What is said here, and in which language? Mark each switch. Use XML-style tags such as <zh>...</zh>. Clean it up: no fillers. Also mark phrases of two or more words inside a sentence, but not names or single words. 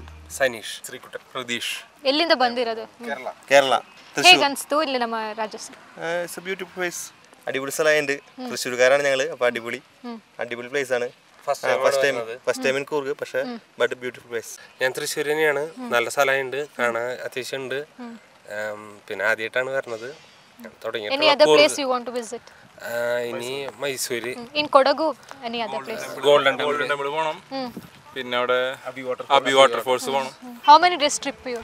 <kn>ಸೈನೀಶ್. ಶ್ರೀಕುಟ. ಪ್ರದೀಶ್. ಎಲ್ಲಿಂದ ಬಂದಿರೋದು?</kn> <ml>കേരള.</ml> <kn>ಹೇಗೆ ಅನಿಸ್ತು ಇಲ್ಲಿ ನಮ್ಮ ರಾಜಸ್ಥಾನ?</kn> <en>It's a beautiful place.</en> <ml>അടിപൊളി സ്ഥലമുണ്ട്. തൃശ്ശൂർക്കാരാണ് ഞങ്ങൾ. അപ്പോൾ അടിപൊളി പ്ലേസ് ആണ്.</ml> <en>First time in Coorg, പക്ഷേ but beautiful place.</en> <ml>ഞാൻ തൃശ്ശൂർ തന്നെയാണ്. നല്ല സ്ഥലമുണ്ട്, കാണാൻ അത്യാവശ്യം ഉണ്ട്. പിന്നെ ആദ്യമായിട്ടാണ് വരുന്നത്. ഇനി മൈസൂര്, ഗോൾഡൻ ടെമ്പിൾ പോകണം. പിന്നെ അവിടെ അബി വാട്ടർഫോൾസ് പോകണം.</ml> <en>How many days trip you?</en>